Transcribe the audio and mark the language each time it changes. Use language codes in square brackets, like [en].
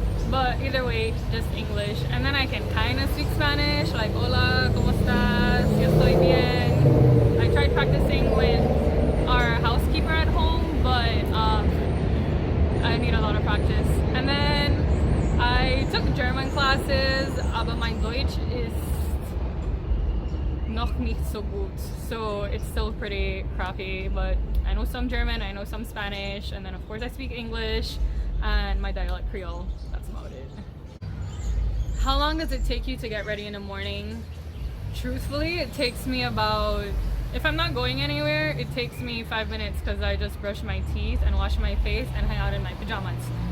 [en] But either way, just English. And then I can kind of speak Spanish, like [es] hola, ¿cómo estás? Yo estoy bien. [en] I tried practicing with our housekeeper at home, but I need a lot of practice. And then I took German classes, [de] aber mein Deutsch ist noch nicht so gut. [en] So it's still pretty crappy, but I know some German, I know some Spanish, and then of course I speak English and my dialect Creole. That's about it. How long does it take you to get ready in the morning? Truthfully, it takes me about, if I'm not going anywhere, it takes me 5 minutes because I just brush my teeth and wash my face and hang out in my pajamas.